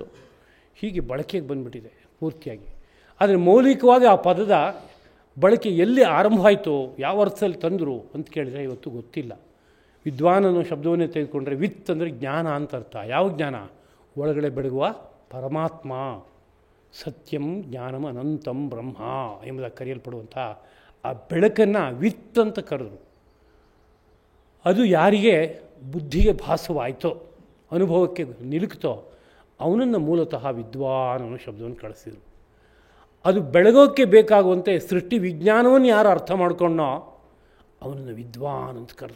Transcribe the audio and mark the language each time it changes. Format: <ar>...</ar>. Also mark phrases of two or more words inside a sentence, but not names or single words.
<kn>ಹೀಗೆ ಬಳಕೆಗೆ ಬಂದುಬಿಟ್ಟಿದೆ ಪೂರ್ತಿಯಾಗಿ. ಆದರೆ ಮೌಲಿಕವಾದ ಆ ಪದದ ಬಳಕೆ ಎಲ್ಲಿ ಆರಂಭ ಆಯಿತು, ಯಾವ ಅರ್ಥದಲ್ಲಿ ತಂದರು ಅಂತ ಕೇಳಿದರೆ ಇವತ್ತು ಗೊತ್ತಿಲ್ಲ. ವಿದ್ವಾನ್ ಅನ್ನೋ ಶಬ್ದವನ್ನೇ ತೆಗೆದುಕೊಂಡ್ರೆ ವಿತ್ ಅಂದರೆ ಜ್ಞಾನ ಅಂತ ಅರ್ಥ. ಯಾವ ಜ್ಞಾನ? ಒಳಗಡೆ ಬೆಳಗುವ ಪರಮಾತ್ಮ,</kn> <sa>ಸತ್ಯಂ ಜ್ಞಾನಂ ಅನಂತಂ ಬ್ರಹ್ಮ</sa> <kn>ಎಂಬುದಾಗಿ ಕರೆಯಲ್ಪಡುವಂಥ ಆ ಬೆಳಕನ್ನು ವಿತ್ ಅಂತ ಕರೆದರು. ಅದು ಯಾರಿಗೆ ಬುದ್ಧಿಗೆ ಭಾಸವಾಯಿತೋ, ಅನುಭವಕ್ಕೆ ನಿಲುಕ್ತೋ ಅವನನ್ನು ಮೂಲತಃ ವಿದ್ವಾನ್ ಅನ್ನೋ ಶಬ್ದವನ್ನು ಕಳಿಸಿದರು. ಅದು ಬೆಳಗೋಕ್ಕೆ ಬೇಕಾಗುವಂತೆ ಸೃಷ್ಟಿ ವಿಜ್ಞಾನವನ್ನು ಯಾರು ಅರ್ಥ ಮಾಡ್ಕೊಂಡೋ ಅವನನ್ನು ವಿದ್ವಾನ್ ಅಂತ ಕರೆದರು.</kn>